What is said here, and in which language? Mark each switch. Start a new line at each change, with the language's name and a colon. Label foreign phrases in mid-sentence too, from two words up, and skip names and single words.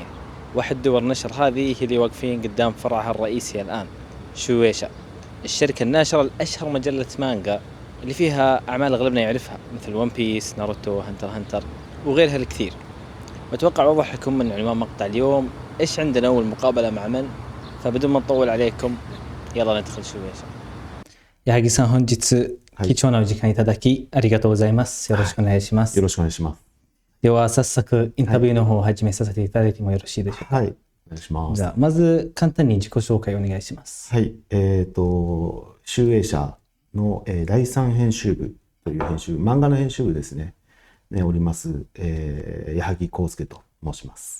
Arabic: واحد دور النشر هذه هي اللي واقفين قدام فرعها الرئيسي الآن، شويشا، الشركة الناشرة الأشهر مجلة مانجا اللي فيها أعمال أغلبنا يعرفها مثل ون بيس، ناروتو، هنتر وغيرها الكثير. وأتوقع وضح لكم من عنوان مقطع اليوم إيش عندنا والمقابلة مع من، فبدون ما نطول عليكم يلا ندخل شويشا.
Japanese: 矢作さん、本日貴重なお時間いただきありがとうございます。よろしくお願いします。よろしくお願いします。では早速インタビューの方を始めさせていただいてもよろしいでしょうか。はい、お願いします。じゃあまず簡単に自己紹介をお願いします。はい、集英社の、第三編集部という編集、漫画の編集部ですね、おります、矢作康介と申します。